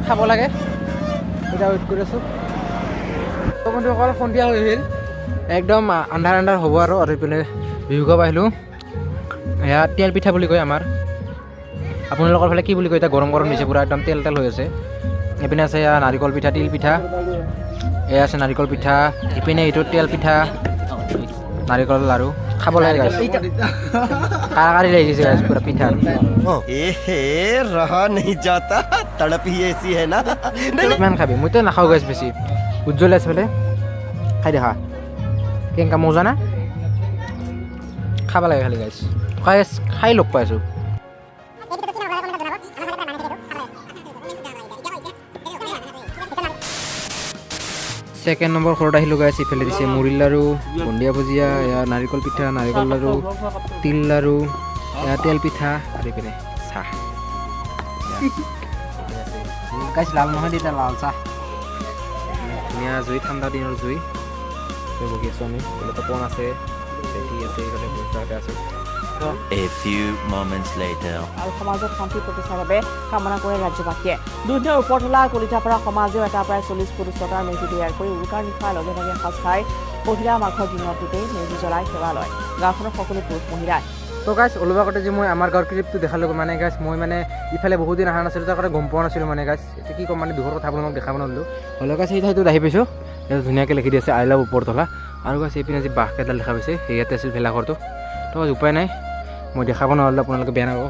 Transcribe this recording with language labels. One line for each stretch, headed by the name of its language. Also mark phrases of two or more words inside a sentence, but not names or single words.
Assamese: খাব লাগে এতিয়া ৱেইট কৰি আছোঁ তো বন্ধুসকল সন্ধিয়া হৈ আহিল একদম আন্ধাৰ হ'ব আৰু এইপিনে বিহু খাব আহিলোঁ এয়া তেল পিঠা বুলি কয় আমাৰ আপোনালোকৰ ফালে কি বুলি কয় এতিয়া গৰম দিছে পূৰা একদম তেল হৈ আছে এইপিনে আছে এয়া নাৰিকল পিঠা তিল পিঠা এয়া আছে নাৰিকল পিঠা ইপিনে এইটো তেল পিঠা নাৰিকল লাৰু খাব লাগে গাইছ কাৰাকাৰি লাগি গৈছে গাইছ পূৰা পিঠা
Hindi: रहा नहीं जाता तड़प ही ऐसी है ना
Assamese: কিমান খাবি মইতো নাখাওঁ গাইছ বেছি উজ্জ্বল আছে বোলে খাই দেখা কেনেকা মজা না খাব লাগে খালি গাইছ খাই লগ পাইছোঁ
English: second number
Assamese: ঘৰত আহিলোঁ গাইছ ইফালে দিছে মুড়ি লাৰু বুন্দিয়া ভুজিয়া এয়া নাৰিকল পিঠা নাৰিকল লাৰু তিল লাৰু এয়া তেল পিঠা আৰু ইপিনে চাহ গাইছ লাল নহয় তেতিয়া লাল চাহ ধুনীয়া জুই ঠাণ্ডা দিনৰ জুই বহি আছোঁ আমি এইফালে তপন আছে চেঠি আছে এইফালে পইচাতে আছে
English: A few moments later.
Assamese: আৰু সমাজত শান্তি প্ৰতিষ্ঠাৰ বাবে কামনা কৰে ৰাজ্যবাসীয়ে দুধনৈৰ ওপৰতলা কলিতাপাৰা সমাজেও এটা প্ৰায় 40 ফুট উচ্চতাৰ মেজি তৈয়াৰ কৰি উৰুকাৰ নিশা লগে লগে সাজ খাই পহিলা মাঘৰ দিনটোতেই মেজি জ্বলাই সেৱা লয় গাঁওখনৰ সকলো পুৰুষ মহিলাই তো গাইছ অলপ আগতে যে মই আমাৰ গাঁৱৰ ক্লিপটো দেখালোঁ মানে গাইছ মই মানে ইফালে বহুত দিন অহা নাছিলোঁ তাৰ কাৰণে গম পোৱা নাছিলোঁ মানে গাইছ এতিয়া কি ক'ম মানে দুখৰ কথা আপোনালোকক দেখাব নোৱাৰিলোঁ হ'লেও গাইছ সেই ঠাইটোত আহি পাইছোঁ ইয়াত ধুনীয়াকৈ লিখি দি আছে
English: I love
Assamese: ওপৰতলা আৰু গাইছ এইপিনে যে বাঁহ কেইডাল দেখা পাইছে সেয়াতে আছিল ভেলাঘৰটো তো উপায় নাই মই দেখাব নোৱাৰিলোঁ, আপোনালোকে বেয়া নাপাব।